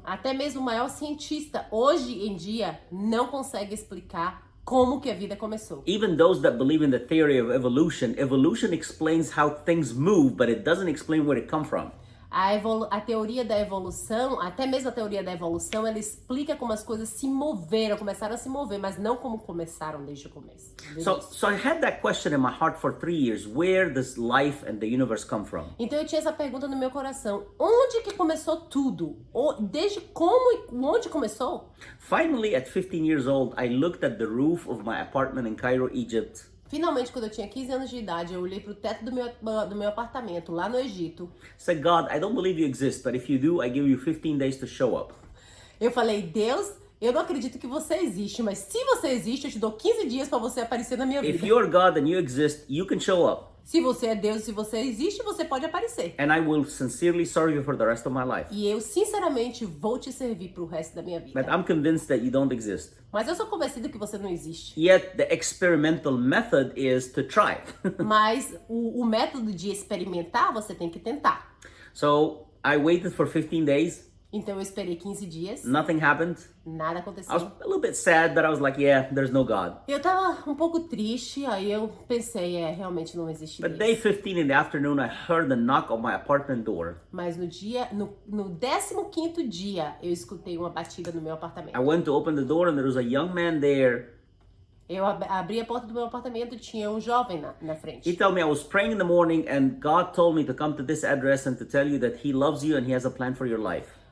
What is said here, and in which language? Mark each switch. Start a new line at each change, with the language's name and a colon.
Portuguese: Até mesmo o maior cientista hoje em dia não consegue explicar como que a vida começou.
English: Even those that believe in the theory of evolution, evolution explains how things move, but it doesn't explain where it come from.
Portuguese: A teoria da evolução, até mesmo a teoria da evolução, ela explica como as coisas se moveram, começaram a se mover, mas não como começaram desde o começo.
English: So I had that question in my heart for 3 years. Where does life and the universe come from?
Portuguese: Então eu tinha essa pergunta no meu coração. Onde que começou tudo? Desde como e onde começou?
English: Finally, at 15 years old, I looked at the roof of my apartment in Cairo, Egypt.
Portuguese: Finalmente, quando eu tinha 15 anos de idade, eu olhei pro teto do meu apartamento lá no Egito.
English: Said, God, I don't believe you exist, but if you do, I give you 15 days to show up.
Portuguese: Eu falei, Deus, eu não acredito que você existe, mas se você existe, eu te dou 15 dias para você aparecer na minha
English: If
Portuguese: vida.
English: you're God and you exist, you can show up.
Portuguese: Se você é Deus, se você existe, você pode aparecer.
English: And I will sincerely serve you for the rest of my life.
Portuguese: E eu, sinceramente, vou te servir pro resto da minha vida.
English: But I'm convinced that you don't exist.
Portuguese: Mas eu sou convencido que você não existe.
English: Yet the experimental method is to try.
Portuguese: Mas o método de experimentar, você tem que tentar.
English: So I waited for 15 days.
Portuguese: Então eu esperei 15 dias,
English: Nothing happened.
Portuguese: nada
English: I was
Portuguese: aconteceu.
English: a little bit sad, but I was like, yeah, there's no God.
Portuguese: Eu tava um pouco triste, aí eu pensei, realmente não existe
English: But
Portuguese: Deus.
English: day 15 in the afternoon, I heard the knock on my apartment door.
Portuguese: Mas no 15º dia, eu escutei uma batida no meu
English: I
Portuguese: apartamento.
English: went to open the door and there was a young man there.
Portuguese: Eu abri a porta do meu apartamento e tinha um jovem na
English: He
Portuguese: frente.
English: told me I was praying in the morning and God told me to come to this address and to tell you that He loves you and He has a plan for your life.